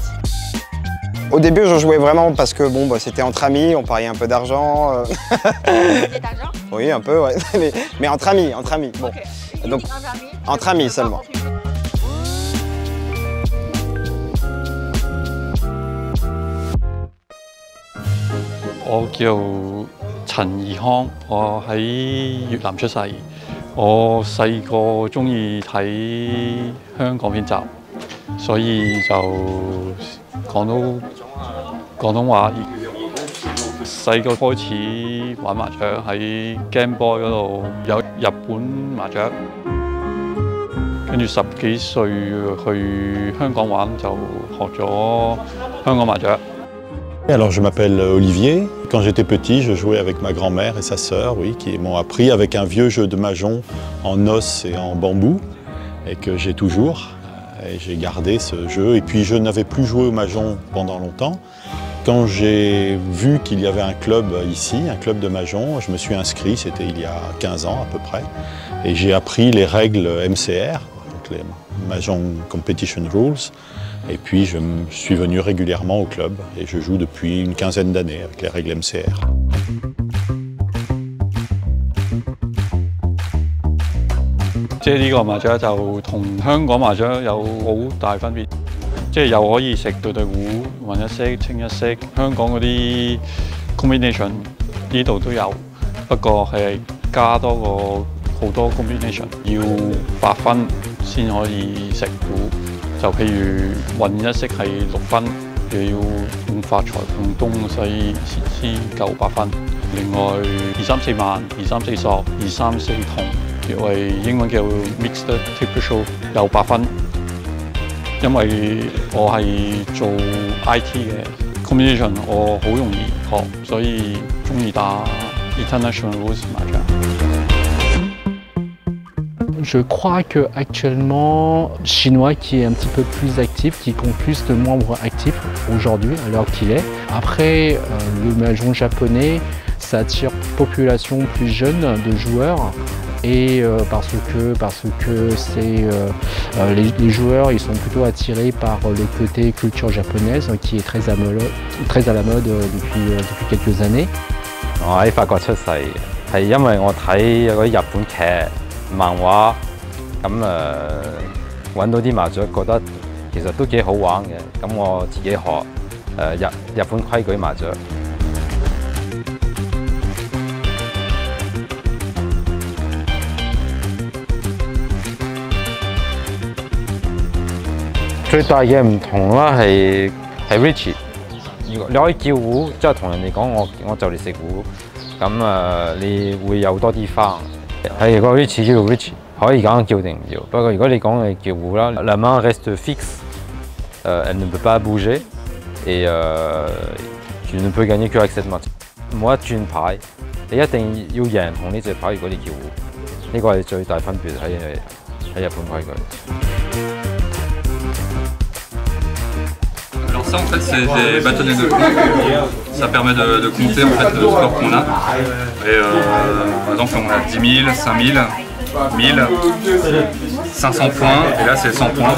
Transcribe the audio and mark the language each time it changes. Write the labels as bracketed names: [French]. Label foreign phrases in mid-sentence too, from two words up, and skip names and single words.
[French] Au début, je jouais vraiment parce que c'était entre amis, on pariait un peu d'argent. D'argent? Oui, un peu, ouais. Mais entre amis. Bon. Okay. Donc, entre amis seulement. Je m'appelle [Cantonese] 陳義康，我喺越南出世。我細個鍾意睇香港片集，所以就講到廣東話。細個開始玩麻雀，喺 Game Boy 嗰度有日本麻雀，跟住10幾歲去香港玩就學咗香港麻雀。 [French] Alors je m'appelle Olivier. Quand j'étais petit, je jouais avec ma grand-mère et sa sœur, oui, qui m'ont appris avec un vieux jeu de Mahjong en os et en bambou, et que j'ai toujours. Et j'ai gardé ce jeu. Et puis je n'avais plus joué au Mahjong pendant longtemps. Quand j'ai vu qu'il y avait un club ici, un club de Mahjong, je me suis inscrit, c'était il y a 15 ans à peu près. Et j'ai appris les règles MCR, donc les [English] Mahjong Competition Rules. [French] Et puis je suis venu régulièrement au club et je joue depuis une quinzaine d'années avec les règles MCR. [Cantonese] 即係呢個麻雀就同香港麻雀有好大分別，即係又可以食對對糊、混一色、清一色。香港嗰啲 combination 呢度都有，不過係加多個好多 combination， 要8分先可以食糊。就譬如混一色係6分，又要用發財用東西先夠8分。另外2、3、4萬、2、3、4索、2、3、4銅，因為英文叫 [English] mixed table show [Cantonese] 有8分。因為我係做 IT 嘅 combination，我好容易學，所以中意打 [English] international rules [Cantonese] 麻將。 [French] Je crois qu'actuellement, Chinois qui est un petit peu plus actif, qui compte plus de membres actifs aujourd'hui, à l'heure qu'il est. Après, le mahjong japonais, ça attire une population plus jeune de joueurs. Et parce que les joueurs ils sont plutôt attirés par le côté culture japonaise qui est très à la mode depuis quelques années. [Cantonese] 我喺法國出世，係因為我睇嗰啲日本劇、漫畫，咁揾到啲麻雀，覺得其實都幾好玩嘅，咁我自己學日本規矩麻雀。最大嘅唔同啦係 Richie， 你可以叫糊，即係同人哋講我就嚟食糊，咁你會有多啲花。係個 Richie 叫 Richie， 可以揀叫定唔要。不過如果你講你叫糊啦， [French] la main reste fixe， elle ne peut pas bouger et tu ne peux gagner que avec cette main。 [Cantonese] 冇得轉牌，你一定要贏同呢隻牌。如果你叫糊，呢個係最大分別喺日本規矩。 [French] Ça en fait c'est des bâtonnets de compte, ça permet de compter en fait le score qu'on a. Et par exemple on a 10 000, 5 000, 1000, 500 points et là c'est 100 points.